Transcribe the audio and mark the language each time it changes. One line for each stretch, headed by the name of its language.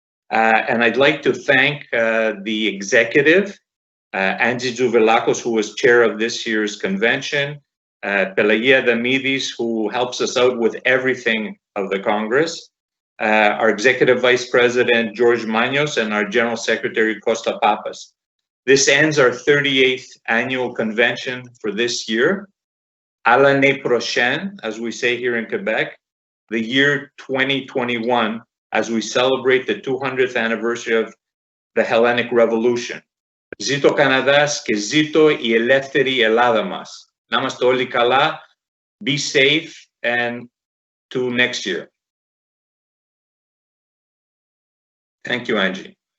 English: And I'd like to thank the executive, Angie Zouvelakos, who was chair of this year's convention, Pelagia Damidis, who helps us out with everything of the Congress, our executive vice president, George Manos, and our general secretary, Costa Papas. This ends our 38th annual convention for this year.
French: À l'année prochaine,
English: as we say here in Quebec, the year 2021, as we celebrate the 200th anniversary of the Hellenic Revolution.
Greek: Zito Kanadas και ζήτω η ελεύθερη Ελλάδα μας. Να είμαστε όλοι καλά,
English: be safe, and to next year. Thank you, Angie.